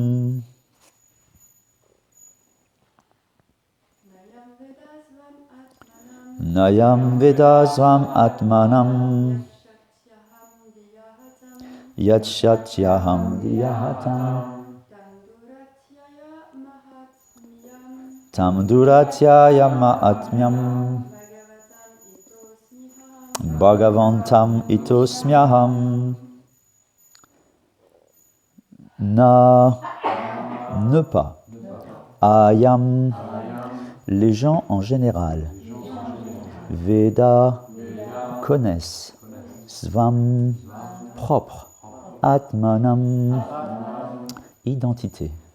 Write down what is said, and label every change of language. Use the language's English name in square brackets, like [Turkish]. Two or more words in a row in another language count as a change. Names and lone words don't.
[Sanskrit] Nayam vedasvam atmanam Yachatyaham diyahatam Tam duratyaya mahatmyam Bhagavantam itosmyaham. [French] Ne pas. Ayam, les gens en général. Veda, connaissent. Svam, propre. Atmanam, identité.